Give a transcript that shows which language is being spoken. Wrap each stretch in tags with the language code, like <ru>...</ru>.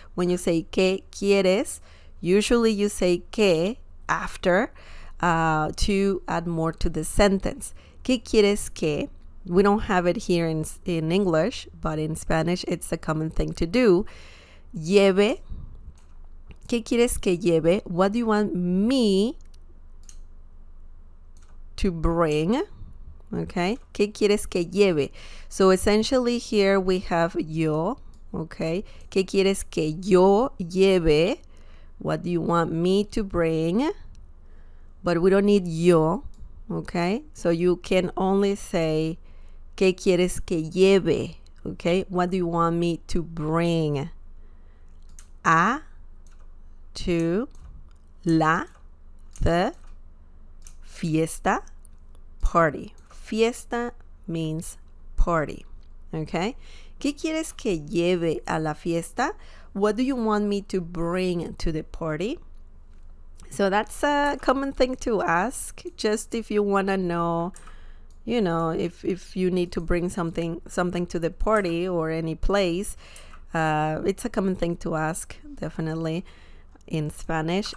<en>When you say</en> <es>¿qué quieres?</es> <en>Usually you say que after to add more to the sentence.</en> <es>¿Qué quieres que?</es> <en>We don't have it here in English, but in Spanish it's a common thing to do. Lleve.</en> <es>¿Qué quieres que lleve?</es> <en>What do you want me to bring? Okay.</en> <es>¿Qué quieres que lleve?</es> <en>So essentially here we have yo. Okay.</en> <es>¿Qué quieres que yo lleve?</es> <en>What do you want me to bring? But we don't need yo. Okay. So you can only say</en> <es>¿qué quieres que lleve?</es> <en>Okay. What do you want me to bring? A, to, la, the, fiesta, party. Fiesta means party. Okay?</en> <es>¿Qué quieres que lleve a la fiesta?</es> <en>What do you want me to bring to the party? So that's a common thing to ask, just if you want to know, if you need to bring something to the party or any place. It's a common thing to ask, definitely, in Spanish.</en>